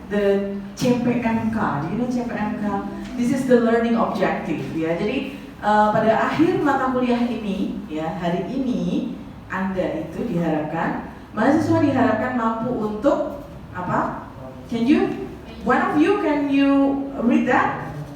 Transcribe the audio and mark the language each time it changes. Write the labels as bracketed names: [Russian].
[English] The CPMK. Do you know CPMK? This is the learning objective, ya. [Indonesian] Jadi pada akhir mata kuliah ini, ya, hari ini Anda itu mahasiswa diharapkan mampu untuk apa? [English] One of you, can you read that?